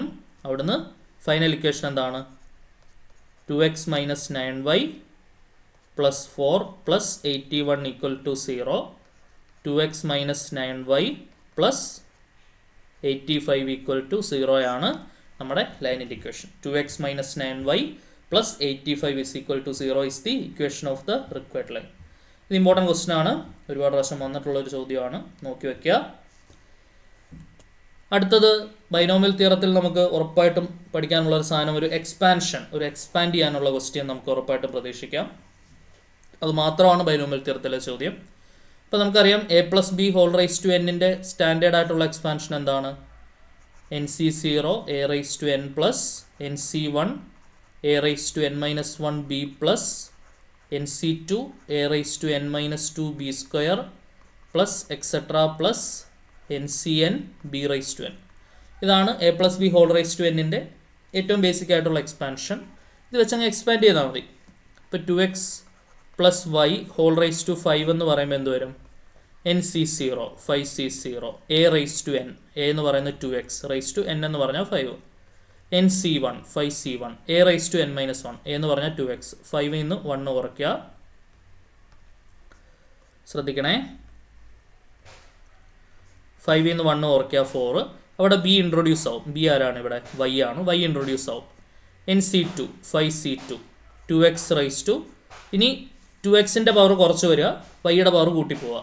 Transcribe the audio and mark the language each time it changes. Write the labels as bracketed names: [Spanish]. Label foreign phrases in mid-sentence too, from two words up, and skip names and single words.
[Malayalam] അവിടുന്ന് [English] final equation [Malayalam] എന്താണ്? 2x - 9y + 4 + 81 = 0. 2x - 9y + 85 = 0 ആണ് നമ്മുടെ ലൈനിൻ്റെ ഇക്വേഷൻ. [English] 2x - 9y + 85 = 0 is the equation of the required line. [Malayalam] ഇത് [English] important question [Malayalam] ആണ്. ഒരുപാട് പ്രാവശ്യം വന്നിട്ടുള്ളൊരു ചോദ്യമാണ്. നോക്കി വയ്ക്കുക. അടുത്തത് ബൈനോമിയൽ തിയറത്തിൽ നമുക്ക് ഉറപ്പായിട്ടും പഠിക്കാനുള്ള ഒരു സാധനം ഒരു എക്സ്പാൻഡ് ചെയ്യാനുള്ള ക്വസ്റ്റ്യൻ നമുക്ക് ഉറപ്പായിട്ടും പ്രതീക്ഷിക്കാം. അത് മാത്രമാണ് ബൈനോമിയൽ തിയറത്തിലെ ചോദ്യം. ഇപ്പോൾ നമുക്കറിയാം a+b^n സ്റ്റാൻഡേർഡ് ആയിട്ടുള്ള എക്സ്പാൻഷൻ എന്താണ്? [English] nc0 a⁻n പ്ലസ് nc1 a⁻n-1b പ്ലസ് nc2 a⁻n-2b² plus etcetera plus ncn b⁻n. [Malayalam] ഇതാണ് a+b^n ഏറ്റവും ബേസിക് ആയിട്ടുള്ള എക്സ്പാൻഷൻ. ഇത് വെച്ചങ്ങ് എക്സ്പാൻഡ് ചെയ്താൽ മതി. ഇപ്പോൾ 2x + y^5 എന്ന് പറയുമ്പോൾ എന്ത് വരും? nc0 5c0 a⁻n a എന്ന് പറയുന്നത് 2x n എന്ന് പറഞ്ഞാൽ 5 nc1 5c1 a⁻n-1 a എന്ന് പറഞ്ഞാൽ 2x 5ൽ നിന്ന് 1 കുറയ്ക്കുക. ശ്രദ്ധിക്കണേ, 5ൽ നിന്ന് 1 കുറയ്ക്കുക 4. അവിടെ b ഇൻട്രൊഡ്യൂസ് ആവും. b ആരാണ് ഇവിടെ? y ആണ്. y ഇൻട്രൊഡ്യൂസ് ആവും. nc2 5c2 2x ഇനി 2xൻ്റെ പവർ കുറച്ച് വരിക, വൈയുടെ പവർ കൂട്ടി പോവുക.